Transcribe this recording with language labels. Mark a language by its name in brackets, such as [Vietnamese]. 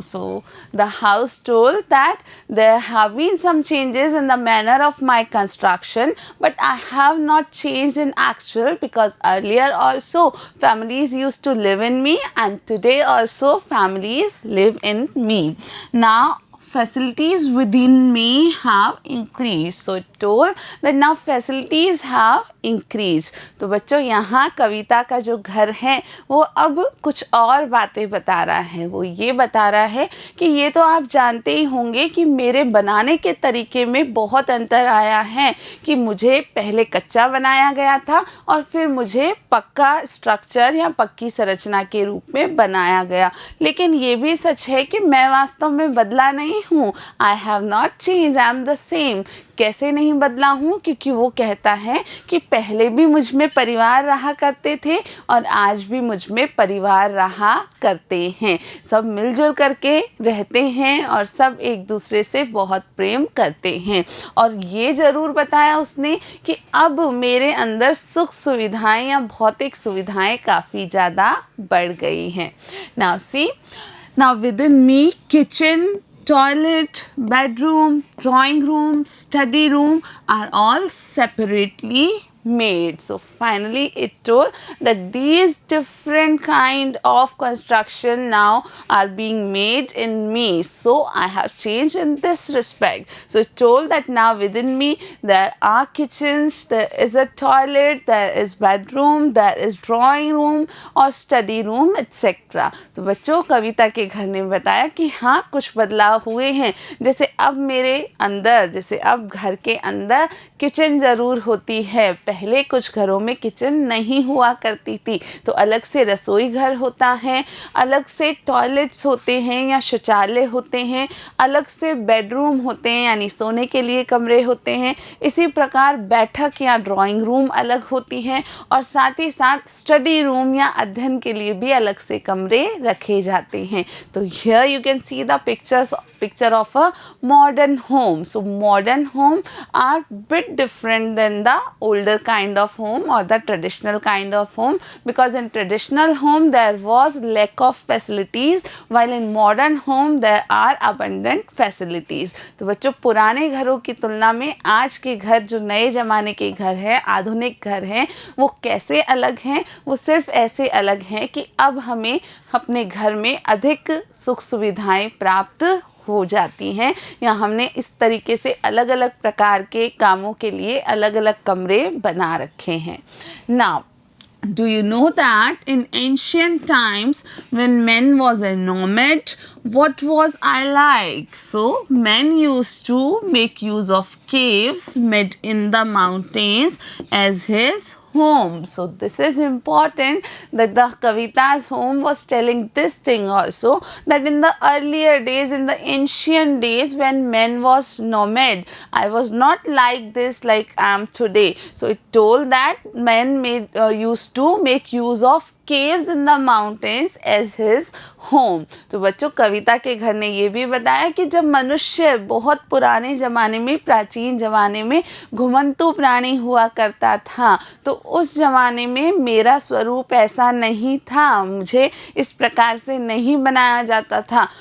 [English] So the house told that there have been some changes in the manner of my construction, but I have not changed in actual, because earlier also families used to live in me and today also families live in me. Now facilities within me have increased. So it told that now facilities have increased. [Hindi] तो बच्चों, यहाँ कविता का जो घर है वो अब कुछ और बातें बता रहा है. वो ये बता रहा है कि ये तो आप जानते ही होंगे कि मेरे बनाने के तरीके में बहुत अंतर आया है, कि मुझे पहले कच्चा बनाया गया था और फिर मुझे पक्का स्ट्रक्चर या पक्की संरचना के रूप में बनाया गया. लेकिन ये भी सच है कि मैं वास्तव में बदला नहीं हूँ. [English] I have not change, I am the same. [Hindi] कैसे नहीं बदला हूँ? क्योंकि वो कहता है कि पहले भी मुझ में परिवार रहा करते थे और आज भी मुझ में परिवार रहा करते हैं. सब मिलजुल करके रहते हैं और सब एक दूसरे से बहुत प्रेम करते हैं. और ये ज़रूर बताया उसने कि अब मेरे अंदर सुख सुविधाएं या भौतिक सुविधाएं काफ़ी ज़्यादा बढ़ गई हैं. [English] Now see, now within me, kitchen, toilet, bedroom, drawing room, study room are all separately made. So finally it told that these different kind of construction now are being made in me. So I have changed in this respect. So it told that now within me there are kitchens, there is a toilet, there is bedroom, there is drawing room और study room etc. [Hindi] तो बच्चों, कविता के घर ने बताया कि हाँ, कुछ बदलाव हुए हैं. जैसे अब मेरे अंदर, जैसे अब घर के अंदर किचन ज़रूर होती है. पहले कुछ घरों में किचन नहीं हुआ करती थी, तो अलग से रसोई घर होता है, अलग से टॉयलेट्स होते हैं या शौचालय होते हैं, अलग से बेडरूम होते हैं यानी सोने के लिए कमरे होते हैं. इसी प्रकार बैठक या ड्राइंग रूम अलग होती हैं और साथ ही साथ स्टडी रूम या अध्ययन के लिए भी अलग से कमरे रखे जाते हैं. [English] तो here you can see the picture of a modern home. So modern home are bit different than the older kind of home or the traditional kind of home, because in traditional home there was lack of facilities, while in modern home there are abundant facilities. [Hindi] तो बच्चों, पुराने घरों की तुलना में आज के घर, जो नए ज़माने के घर हैं, आधुनिक घर हैं, वो कैसे अलग हैं? वो सिर्फ ऐसे अलग हैं कि अब हमें अपने घर में अधिक सुख सुविधाएं प्राप्त हो जाती हैं, या हमने इस तरीके से अलग अलग प्रकार के कामों के लिए अलग अलग कमरे बना रखे हैं. [English] Now, do you know that in ancient times when man was a nomad, what was I like? So men used to make use of caves made in the mountains as his home. So this is important, that the Kavita's home was telling this thing also, that in the earlier days, in the ancient days when man was nomad, I was not like this like I am today. So it told that men used to make use of caves in the mountains as his home. [Hindi] तो बच्चों कविता के घर ने ये भी बताया कि जब मनुष्य बहुत पुराने ज़माने में, प्राचीन ज़माने में घुमंतू प्राणी हुआ करता था, तो उस ज़माने में मेरा स्वरूप ऐसा नहीं था, मुझे इस प्रकार से नहीं बनाया जाता था।